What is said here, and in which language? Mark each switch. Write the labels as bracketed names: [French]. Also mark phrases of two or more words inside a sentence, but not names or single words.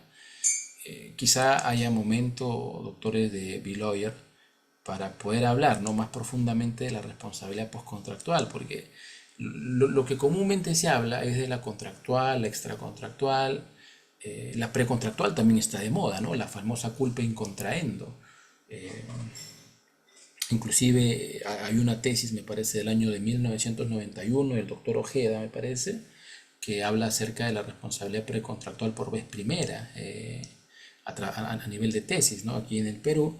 [Spanish] Quizá haya momento, doctores de B-Lawyer, para poder hablar, ¿no? Más profundamente de la responsabilidad postcontractual, porque lo que comúnmente se habla es de la contractual, la extracontractual, la precontractual también está de moda, ¿no? La famosa [Latin] culpa in contraendo. [Spanish] Eh, Inclusive hay una tesis, me parece, del año de 1991, del doctor Ojeda, me parece, que habla acerca de la responsabilidad precontractual por vez primera a nivel de tesis, ¿no? Aquí en el Perú.